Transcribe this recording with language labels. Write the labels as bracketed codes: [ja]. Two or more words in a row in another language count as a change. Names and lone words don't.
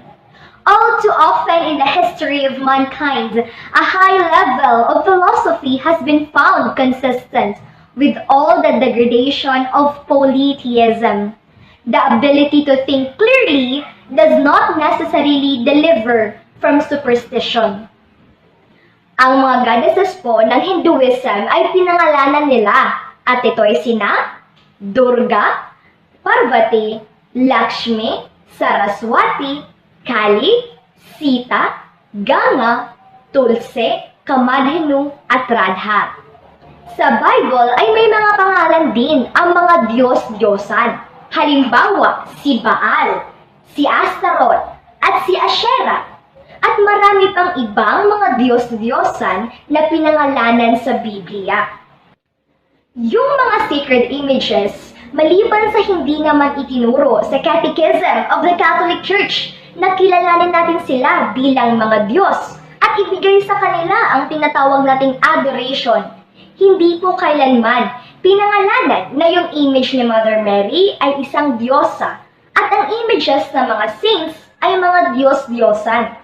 [en] All too often in the history of mankind, a high level of philosophy has been found consistent with all the degradation of polytheism. The ability to think clearly does not necessarily deliver from superstition. [tl] Ang mga goddesses po ng Hinduism ay pinangalanan nila at ito ay sina Durga, Parvati, Lakshmi, Saraswati, Kali, Sita, Ganga, Tulsi, Kamadhenu at Radha. Sa Bible ay may mga pangalan din ang mga Diyos-Diyosan. Halimbawa, si Baal, si Astaroth, at si Asherah. At marami pang ibang mga Diyos-Diyosan na pinangalanan sa Biblia. Yung mga [en] sacred images, [tl] maliban sa hindi naman itinuro sa Catechism of the Catholic Church na kilalanin natin sila bilang mga Diyos at ibigay sa kanila ang tinatawag nating adoration, hindi po kailanman pinangalanan na yung image ni Mother Mary ay isang diyosa at ang images ng mga saints ay mga Diyos-Diyosan.